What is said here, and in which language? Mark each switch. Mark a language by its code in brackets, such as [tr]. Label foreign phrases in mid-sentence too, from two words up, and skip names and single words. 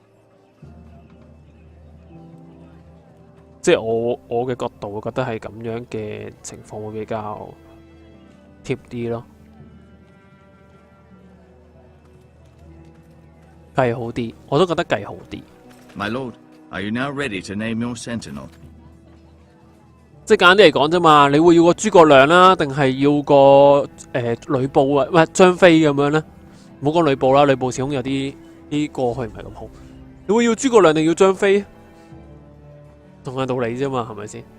[yue] 即係我嘅角度會覺得係咁樣嘅情況會比較貼啲咯，計好啲，我都覺得計好啲。 [en] My lord, are you now ready to name your sentinel? [yue] 即係簡單啲嚟講啫嘛，你會要個諸葛亮啦，定係要個呂布啊？唔係張飛咁樣咧？唔好講呂布啦，呂布始終有啲過去唔係咁好。你會要諸葛亮定要張飛？同樣道理啫嘛，係咪先？